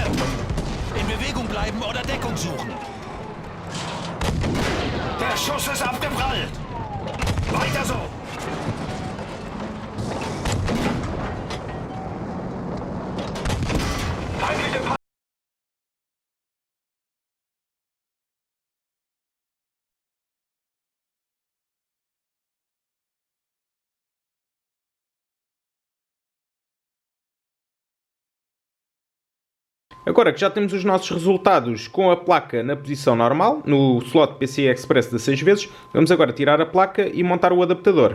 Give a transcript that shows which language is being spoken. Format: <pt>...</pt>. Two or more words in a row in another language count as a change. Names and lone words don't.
<de>In Bewegung bleiben oder Deckung suchen. Der Schuss ist abgeprallt! Weiter so! Feindliche Pa-</de> <pt>Agora que já temos os nossos resultados com a placa na posição normal, no slot PCI Express 16 vezes, vamos agora tirar a placa e montar o adaptador.</pt>